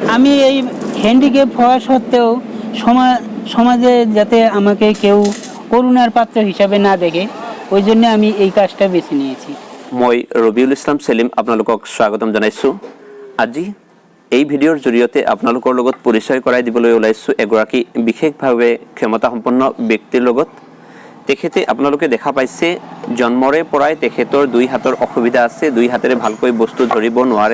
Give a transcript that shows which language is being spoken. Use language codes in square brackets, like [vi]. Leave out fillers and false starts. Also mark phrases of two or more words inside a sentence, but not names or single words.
[bn] আমি এই হ্যান্ডিক্যাপ হওয়া সত্ত্বেও সমাজে যাতে আমাকে কেউ করুণার পাত্র হিসাবে না দেখে, ওই জন্য আমি এই কাজটা বেছে নিয়েছি। [as] মই ৰবিউল ইছলাম সেলিম আপোনালোকক স্বাগতম জনাইছোঁ। আজি এই ভিডিঅ'ৰ জৰিয়তে আপোনালোকৰ লগত পৰিচয় কৰাই দিবলৈ ওলাইছোঁ এগৰাকী বিশেষভাৱে ক্ষমতাসম্পন্ন ব্যক্তিৰ লগত। তেখেতে আপোনালোকে দেখা পাইছে জন্মৰে পৰাই তেখেতৰ দুই হাতৰ অসুবিধা আছে, দুই হাতেৰে ভালকৈ বস্তু ধৰিব নোৱাৰে।